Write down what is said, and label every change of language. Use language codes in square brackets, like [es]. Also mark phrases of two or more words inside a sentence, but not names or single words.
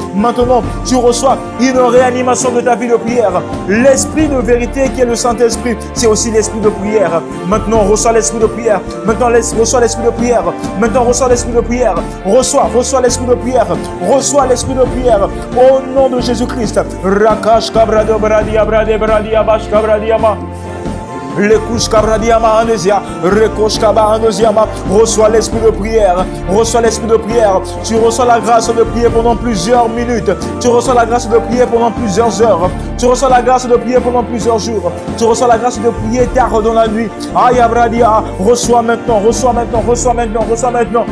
[fr] Maintenant, tu reçois une réanimation de ta vie de prière. L'esprit de vérité qui est le Saint-Esprit, c'est aussi l'esprit de prière. Maintenant, reçois l'esprit de prière. Maintenant, reçois l'esprit de prière. Maintenant, reçois l'esprit de prière. Reçois l'esprit de prière. Reçois l'esprit de prière. Au nom de Jésus-Christ. Rakash kabrado bradia brade bradia bash kabradiama. Les couches kabradiama anesia. Rekosh kaba anesiama. Reçois l'esprit de prière. Reçois l'esprit de prière. Tu reçois la grâce de prier pendant plusieurs minutes. Tu reçois la grâce de prier pendant plusieurs heures. Tu reçois la grâce de prier pendant plusieurs jours. Tu reçois la grâce de prier tard dans la nuit. Aïe abradia. Reçois maintenant. Reçois maintenant. Reçois maintenant. Reçois maintenant.